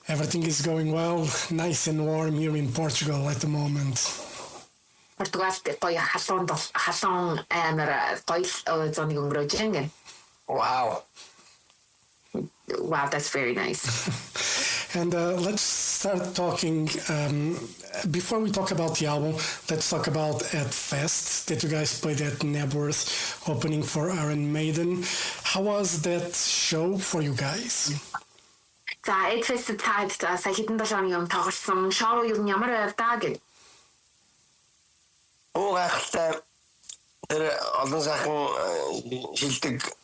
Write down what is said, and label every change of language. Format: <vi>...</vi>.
<en>Everything is going well, nice and warm here in Portugal at the moment.</en> <mn>Portugalte гоё халуун амар гоё зоны өнгөрөөж байгаа.</mn> <en>Wow. Wow, that's very nice. And let's start talking, before we talk about the album, let's talk about at Fest that you guys played at Nebworth, opening for Iron Maiden. How was that show for you guys?</en> <mn>За, Эдфест таад сая хэдэн 7 хоногийн өмнө тоглосон шоу юу ямар байвтаа гэж. Гайхалтай тэр олон сайхан шилдэг.</mn>